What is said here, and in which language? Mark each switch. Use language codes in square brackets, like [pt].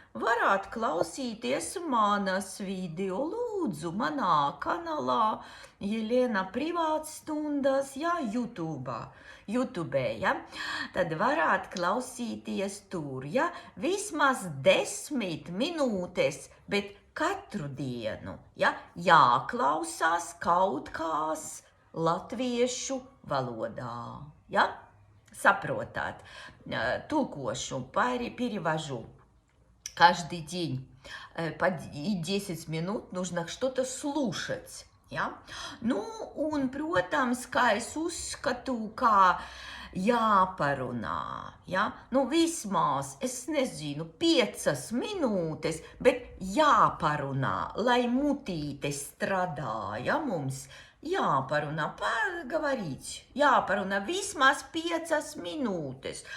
[lv] Varētu klausīties manas video, lūdzu, manā kanālā Jelena privātstundas, ja, YouTube, ja, tad varētu klausīties tur, ja, vismaz 10 minūtes, bet katru dienu, ja, jāklausās kaut kās latviešu valodā, ja, saprotat, tulkošu, перевожу. [ru] Каждый день по 10 минут нужно что-то слушать. [lv] Ja? Nu, un, protams, kā es uzskatu, kā jāparunā. Ja? Nu, vismaz, es nezinu, 5 minūtes, bet jāparunā, lai mutīte strādā, ja, mums jāparunā, поговорить, jāparunā vismaz 5 minūtes.